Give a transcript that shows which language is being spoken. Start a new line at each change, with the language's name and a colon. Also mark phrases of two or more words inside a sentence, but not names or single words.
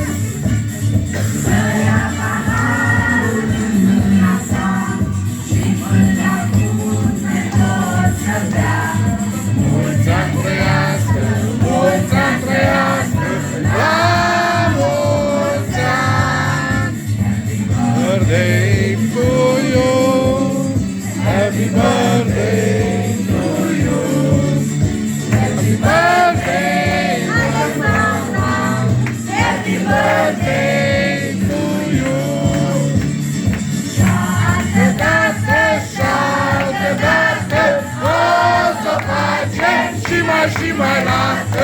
Romanian: să ia paharul în mâna sa și până munte tot să bea. Mulți ani trăiască, mulți ani trăiască, la mulți ani!
English: Birthday to you, happy birthday to you, happy birthday, Happy birthday! to you.
Romanian: Șartă dată, Șartă dată, o să facem și mai lată.